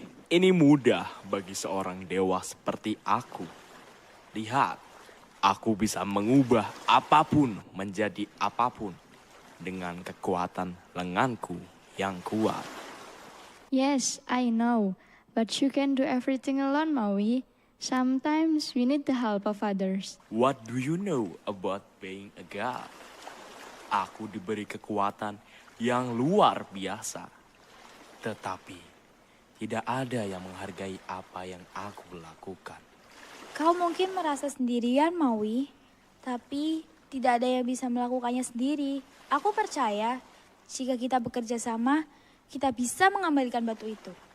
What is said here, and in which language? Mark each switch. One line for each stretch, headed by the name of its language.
Indonesian: Ini mudah bagi seorang dewa seperti aku. Lihat, aku bisa mengubah apapun menjadi apapun dengan kekuatan lenganku yang kuat.
English: Yes, I know. But you can do everything alone, Maui. Sometimes we need the help of others. What do you know about being a god?
Indonesian: Aku diberi kekuatan yang luar biasa. Tetapi tidak ada yang menghargai apa yang aku lakukan. Kau mungkin merasa sendirian, Maui. Tapi tidak ada yang bisa melakukannya sendiri. Aku percaya jika kita bekerja sama, kita bisa mengembalikan batu itu.